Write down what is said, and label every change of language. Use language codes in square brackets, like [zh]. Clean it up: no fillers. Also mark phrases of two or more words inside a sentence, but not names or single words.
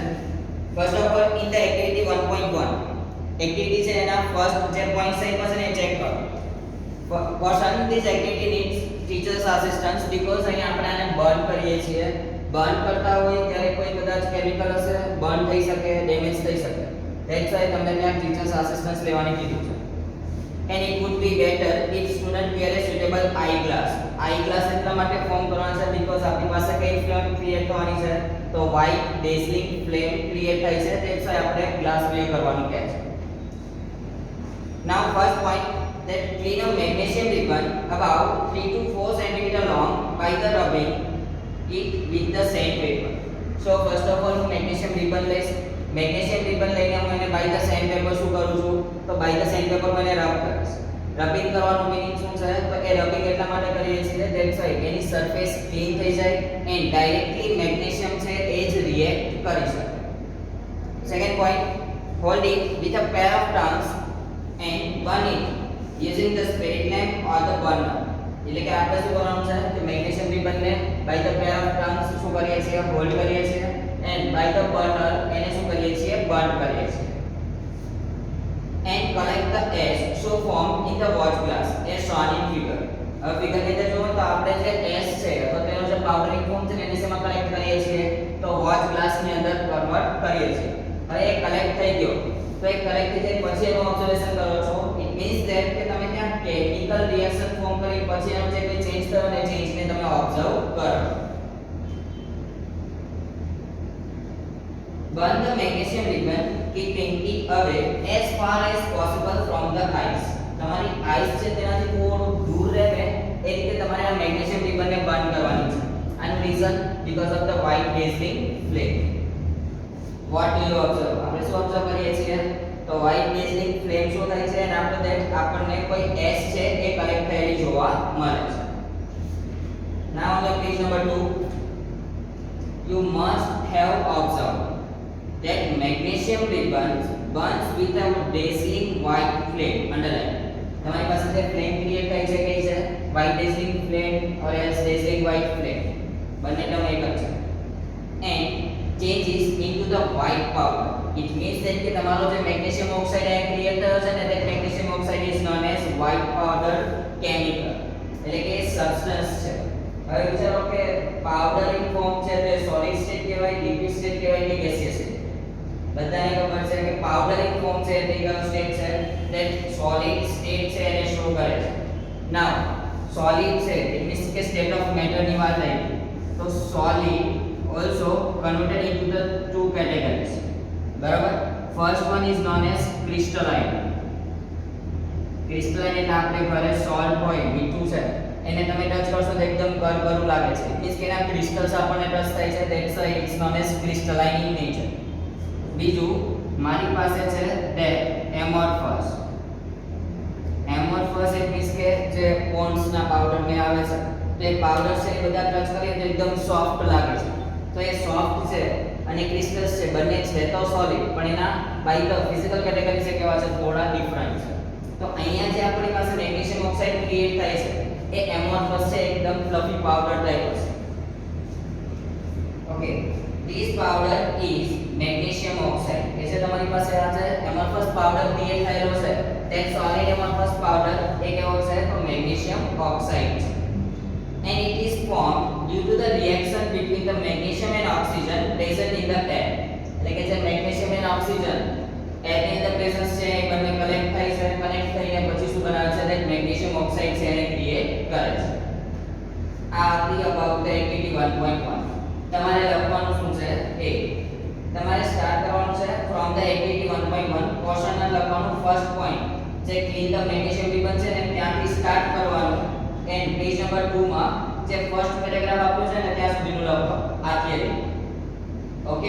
[en] first of all in the activity 1.1 activity [gu] છે એના ફર્સ્ટ જે [en] point side [gu] પર છે ને ચેક કરો. [en] person this activity needs teachers assistance because [gu] અહીંયા આપણે આને [en] બર્ન [gu] કરીએ છીએ. બર્ન કરતા હોય ત્યારે કોઈ કદાચ કેમિકલ હશે બર્ન થઈ શકે, ડેમેજ થઈ શકે. [en] that's why [gu] તમને ત્યાં [en] teachers assistance [gu] લેવાની કીધું છે. [en] and it would be better if student wear a suitable eye glass. eye glass [gu] એટલા માટે ફોર્મ કરવાના છે બીકોઝ આપણી પાસે કઈ [en] flame create [gu] થવાની છે તો [en] white dazzling flame [gu] ક્રિએટ થાય છે. [en] that's why [gu] આપણે [en] glass wear [gu] કરવાનું કહે છે. [en] now first point that clean a magnesium ribbon about 3 to 4 cm long by the rubbing it with the sand paper. so first of all હું magnesium ribbon લઈશ. magnesium ribbon [gu] લઈને હું એને [en] by the sand paper [gu] શું કરું છું તો [en] by the sand paper [gu] હું એને રબ કરીશ. રબિંગ કરવાનું મીનિંગ શું છે તો એ રબિંગ એટલા માટે કરીએ છીએ [en] that's why [gu] એની [en] surface clean [gu] થઈ જાય [en] and directly magnesium [gu] છે એ જ રિએક્ટ કરી શકે. [en] second point hold it with a pair of turns and burn it using the spirit lamp or the burner. [gu] એટલે કે આપણે શું કરવાનું છે કે મેગ્નેશિયમ રિબનને [en] by the pair of turns [gu] શું કરીએ છીએ હોલ્ડ કરીએ છીએ [en] and by the burner [gu] એને શું કરીએ છીએ બર્ન કરીએ છીએ. [en] and collect the ash so formed in the watch glass as shown in figure. [gu] હવે ફિગર ની અંદર જોવો તો આપણે જે એશ છે તો તેનો જે [en] powdering form [gu] છે એને શેમાં કલેક્ટ કરીએ છીએ તો [en] watch glass [gu] ની અંદર કન્વર્ટ કરીએ છીએ. હવે એ કલેક્ટ થઈ ગયો તો એ કલેક્ટ થઈ જાય પછી એનું ઓબ્ઝર્વેશન કરો છો. [en] it means that [gu] કે તમે ત્યાં [en] chemical reaction form [gu] કરી પછી એનો જે કોઈ ચેન્જ થયો ને ચેન્જ ને તમે ઓબ્ઝર્વ કરો. [en] burn the magnesium ribbon keeping it away as far as possible from the ice. [gu] તમારી આઈસ છે તેનાથી થોડું દૂર રહે એ રીતે તમારે આ મેગ્નેશિયમ રિબનને બંધ કરવાની છે. [en] આનું reason because of the white dazzling flame. what do you observe? [gu] આપણે શું ઓબ્ઝર્વ કરીએ છીએ તો [en] white dazzling flame [gu] શું થાય છે અને [en] after that [gu] આપણને કોઈ S છે એ કલેક્ટ થયેલી જોવા મળે છે. [en] now on the page number 2 you must have observed that magnesium ribbon burns with a dazzling white flame. underline [gu] તમારી પાસે જે [en] flame create [gu] થાય છે કઈ છે [en] white dazzling flame or else dazzling white flame બંને ટર્મ [gu] એક જ છે [en] and changes into the white powder. it means that [gu] કે તમારો જે [en] magnesium oxide આ ક્રિએટ [gu] થયો છે ને [en] that magnesium oxide is known as white powder chemical [gu] એટલે કે [en] સબસ્ટન્સ છે. [gu] હવે વિચારો કે [en] powder in form [gu] છે તે [en] solid state [gu] કહેવાય [en] liquid state [gu] કહેવાય કે [en] gaseous state. [gu] બધાને ખબર છે કે [en] powder in form [gu] છે તે કયો સ્ટેટ છે [en] that solid state [gu] છે એને શો કરે છે. [en] now solid છે it means કે state of matter [gu] ની વાત આવી તો [en] solid also converted into the two categories. બરાબર first one is known as crystalline. [gu] crystalline એટલે આપણે ઘરે સોલ્ટ હોય મીઠું છે એને તમે ટચ કરશો તો એકદમ કરકરું લાગે છે મીન્સ કે એના ક્રિસ્ટલ્સ આપણને ટચ થાય છે [en] that's why it's known as crystalline in nature. [gu] બીજું મારી પાસે છે [en] that amorphous. amorphous it means [gu] કે જે પોન્ડ્સ ના પાવડર મે આવે છે તો એ પાવડર છે એ બધા ટચ કરીએ તો એકદમ સોફ્ટ લાગે છે તો એ સોફ્ટ છે અને ક્રિસ્ટલ્સ છે બંને છે તો સોલિડ પણ એના [en] by the physical category [gu] છે કેવા છે થોડા ડિફરન્ટ છે. તો અહીંયા જે આપણી પાસે [en] magnesium oxide create [gu] થાય છે એ એમોર્ફસ છે એકદમ [en] fluffy powder type [gu] છે. [en] ઓકે this powder is magnesium oxide. [gu] એ છે તમારી પાસે આ છે [en] amorphous powder create [gu] થયેલો છે [en] that solid amorphous powder [gu] એ કેવો છે તો [en] magnesium oxide છે and it is formed due to the reaction between the magnesium and oxygen present in the air. [gu] એટલે કે જે [en] magnesium and oxygen air [gu] ની અંદર પ્રેઝન્સ છે એ બંને કલેક્ટ થાય છે કનેક્ટ થઈને પછી શું બનાવે છે [en] that magnesium oxide [gu] છે એને ક્રિએટ કરે છે. આ હતી [en] about the activity 1.1. [gu] તમારે લખવાનું શું છે એ તમારે સ્ટાર્ટ કરવાનું છે [en] from the activity 1.1 [gu] ક્વેશ્ચનમાં લખવાનું [en] first point [gu] જે [en] clean the magnesium ribbon [gu] છે ને ત્યાંથી સ્ટાર્ટ કરવાનું [en] and page number 2 [gu] માં જે [en] first paragraph [gu] આપ્યો છે ને ત્યાં સુધીનું લખો આ થિયરી.